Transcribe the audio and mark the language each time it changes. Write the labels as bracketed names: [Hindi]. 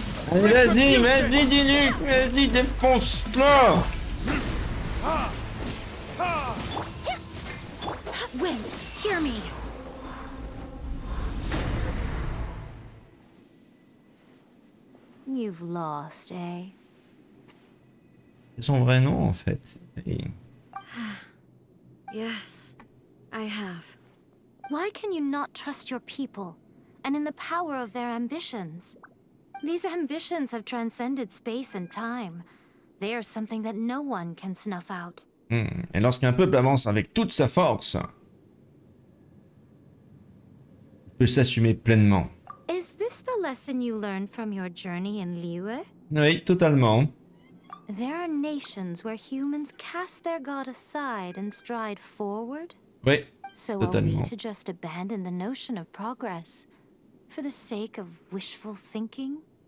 [French] Allez, vas-y, Diluc, vas-y, défonce-la. [English] Wind, hear me. You've lost, eh? [French] C'est son vrai nom, en fait. Et- [English] Yes, I have. Why can you not trust your people and in the power of their ambitions? These ambitions have transcended space and time. They are something that no one can snuff out. [French] Et lorsqu'un peuple avance avec toute sa force, il peut s'assumer pleinement. [English] Is this the lesson you learned from your journey in Liyue? [French] Oui, totalement. [English] There are nations where humans cast their god aside and stride forward. [French] Oui, [English] So are we [French] totalement. [English] to just abandon the notion of progress for the sake of wishful thinking?